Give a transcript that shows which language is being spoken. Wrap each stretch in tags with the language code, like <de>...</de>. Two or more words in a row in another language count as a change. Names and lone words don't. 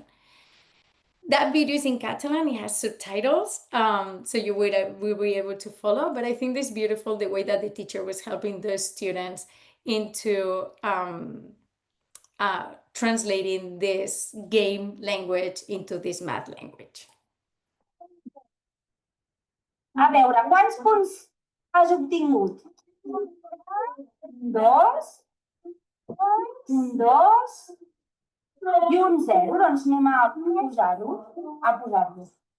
<en>That video is in Catalan, it has subtitles, so you will be able to follow, but I think it's beautiful the way that the teacher was helping those students into translating this game language into this math language.</en> <ca>A veure, quants punts has obtingut? 2, 2, I un 0, doncs anem a posar-ho, a posar-los.</ca>